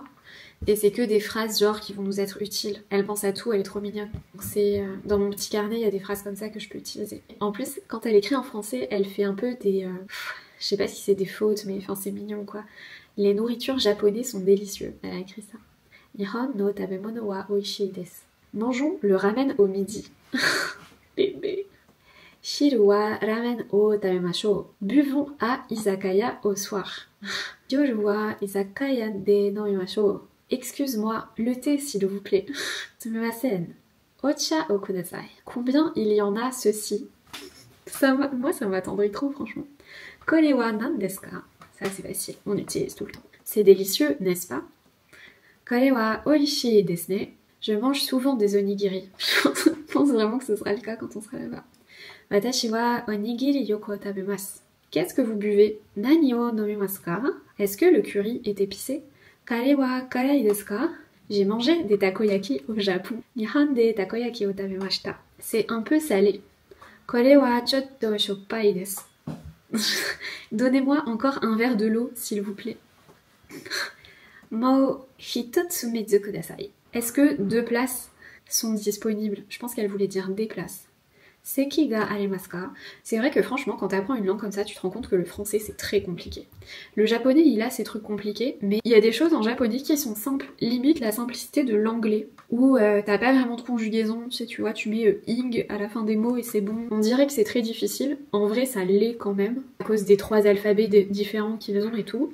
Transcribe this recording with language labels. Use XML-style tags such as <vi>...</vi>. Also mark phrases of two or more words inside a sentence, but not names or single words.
<fr>Et c'est que des phrases genre qui vont nous être utiles. Elle pense à tout, elle est trop mignonne. C'est dans mon petit carnet, il y a des phrases comme ça que je peux utiliser. En plus, quand elle écrit en français, elle fait un peu des... je sais pas si c'est des fautes, mais enfin c'est mignon quoi. Les nourritures japonaises sont délicieuses. Elle a écrit ça.</fr> <ja>日本の食べ物は美味しいです.</ja> <fr>Mangeons le ramen au midi. Bébé.</fr> <ja>汁はラーメンを食べましょう.</ja> <fr>Buvons à izakaya au soir.</fr> <ja>夜は居酒屋で飲みましょう.</ja> <fr>Excuse-moi, le thé s'il vous plaît.</fr> <ja>Sumimasen. お茶をください.</ja> <fr>Combien il y en a ceci? Moi ça m'attendrait trop franchement.</fr> <ja>これは何ですか?</ja> <fr>Ça c'est facile, on utilise tout le temps. C'est délicieux, n'est-ce pas?</fr> <ja>これは美味しいですね.</ja> <fr>Je mange souvent des onigiri. Je pense vraiment que ce sera le cas quand on sera là-bas.</fr> <ja>私はおにぎりよこ食べます.</ja> <fr>Qu'est-ce que vous buvez?</fr> <ja>何を飲みますか?</ja> <fr>Est-ce que le curry est épicé?</fr> <ja>カレーは辛いですか?</ja> <fr>J'ai mangé des takoyaki au Japon.</fr> <ja>日本でたこ焼きを食べました.</ja> <fr>C'est un peu salé.</fr> <ja>これはちょっとしょっぱいです.</ja> <fr>Donnez-moi encore un verre de l'eau, s'il vous plaît.</fr> <ja>もう一つ水ください.</ja> <fr>Est-ce que 2 places sont disponibles? Je pense qu'elle voulait dire des places.</fr> <ja>席がありますか?</ja> <fr>C'est vrai que franchement, quand tu apprends une langue comme ça, tu te rends compte que le français c'est très compliqué. Le japonais il a ses trucs compliqués, mais il y a des choses en japonais qui sont simples, limite la simplicité de l'anglais, où t'as pas vraiment de conjugaison, tu vois, tu mets ing à la fin des mots et c'est bon. On dirait que c'est très difficile, en vrai ça l'est quand même, à cause des 3 alphabets différents qu'ils ont et tout.</fr>